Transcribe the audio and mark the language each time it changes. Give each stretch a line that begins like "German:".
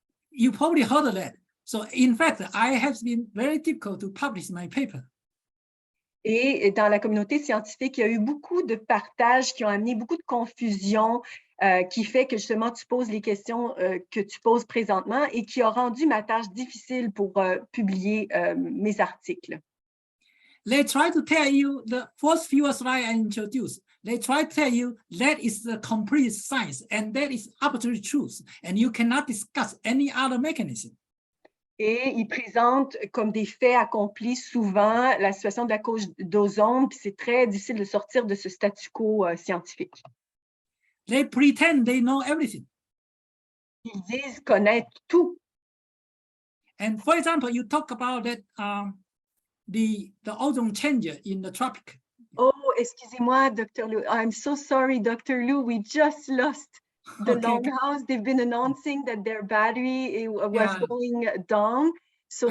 English: You probably heard of that. So in fact, I have been very difficult to publish my paper.
French: Et dans la communauté scientifique, il y a eu beaucoup de partages qui ont amené beaucoup de confusion, qui fait que justement tu poses les questions que tu poses présentement et qui a rendu ma tâche difficile pour publier mes articles.
English: They try to tell you the first few slides I introduced. They try to tell you that is the complete science and that is absolute truth, and you cannot discuss any other mechanism.
French: Et ils présentent comme des faits accomplis souvent la situation de la couche d'ozone, puis c'est très difficile de sortir de ce statu quo scientifique.
English: They pretend they know everything.
French: Ils disent connaître tout.
English: And for example, you talk about that the ozone change in the tropic.
French: Oh, excusez-moi,
English: Dr. Lou. I'm so sorry, Dr. Lou. We just lost the Okay, okay. Longhouse. They've been announcing that their battery was Yeah. going down. So